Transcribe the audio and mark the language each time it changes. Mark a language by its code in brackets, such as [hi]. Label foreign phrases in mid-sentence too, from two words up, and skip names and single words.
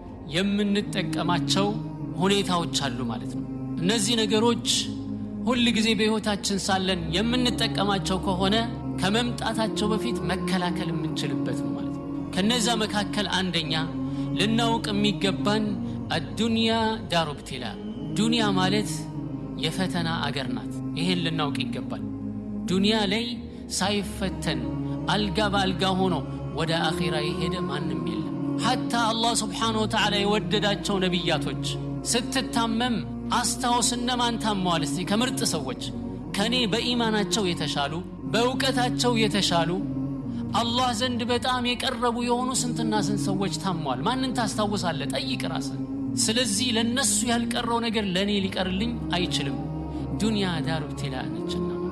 [am] የምንጠቀማቸው ሁኔታዎች አሉ ማለት ነው እነዚህ ነገሮች ሁሉ ጊዜ በህይወታችን ሳለን የምንጠቀማቸው ከሆነ ከመምጣታቸው በፊት መከላከል የምንችልበት ነው ማለት ነው ከነዛ መካከል አንደኛ ልናውቅ የሚገባን [ar] الدنيا دار ابتلاء [am] ዱንያ ማለት የፈተና አገር ናት ይሄን ልናውቅ ይገባል ዱንያ ላይ ሳይፈተን አልጋ ባልጋ ሆኖ ወደ አኺራ ይሄደ ማንም የለም [ar] حتى الله سبحانه وتعالى [am] የወደዳቸው ነብያቶች ስትታመም አስታውስና ማን ታሟል እስቲ ከምርጥ ሰዎች ከኔ በኢማናቸው የተሻሉ በእውቀታቸው የተሻሉ አላህ ዘንድ በጣም የቀረቡ የሆኑ ስንትና ስንት ሰዎች ታሟል ማንን ታስታውሳለህ ጠይቅ ራስህ ስለዚህ ለነሱ ያልቀረው ነገር ለኔ ሊቀርልኝ አይችልም [ar] دنيا دار ابتلاء [am] ነችና